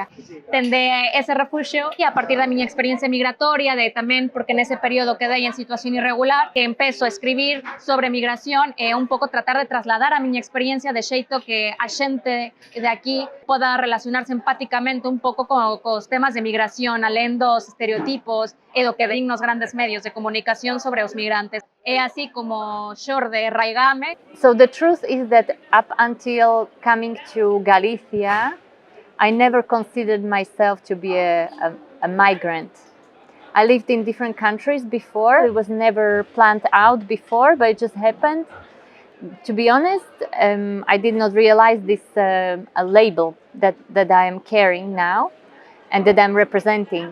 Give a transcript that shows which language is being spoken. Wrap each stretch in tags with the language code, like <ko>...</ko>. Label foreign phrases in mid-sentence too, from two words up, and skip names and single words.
<gl>Tende ese refuxio e a partir da miña experiencia migratoria, de tamén porque nese período quedei en situación irregular, que empezo a escribir sobre migración e un pouco tratar de trasladar a miña experiencia de xeito que a xente de aquí poda relacionarse empáticamente un pouco cos temas de migración, alén dos estereotipos e do que den nos grandes medios de comunicación sobre os migrantes. É así como xorde Raigame.</gl> <en>So the truth is that up until coming to Galicia, I never considered myself to be a migrant. I lived in different countries before. It was never planned out before, but it just happened. To be honest, I did not realize this a label that I am carrying now and that I'm representing.</en>